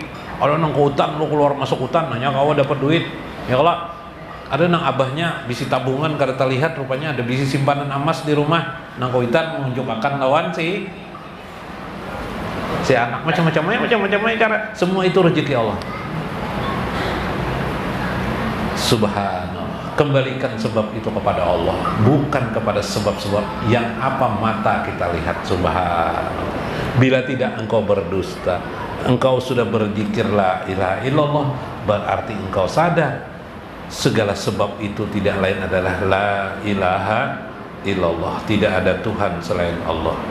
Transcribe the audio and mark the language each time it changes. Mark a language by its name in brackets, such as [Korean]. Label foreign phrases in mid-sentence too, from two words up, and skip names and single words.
[Indonesian] Ada nang ke hutan, lu keluar masuk hutan nanya kau dapat duit. Ya kalau ada nang abahnya bisi tabungan kada terlihat rupanya ada bisi simpanan emas di rumah. Nang ke hutan menunjukkan lawan si anak macam-macamnya cara. Semua itu rezeki Allah. Subhanallah. Kembalikan sebab itu kepada Allah, bukan kepada sebab-sebab yang apa mata kita lihat. Subhanallah. Bila tidak engkau berdusta, engkau sudah berzikir [Arabic] لا إله إلا الله, [Indonesian] berarti engkau sadar segala sebab itu tidak lain adalah [Arabic] لا إله إلا الله, [Indonesian] tidak ada Tuhan selain Allah.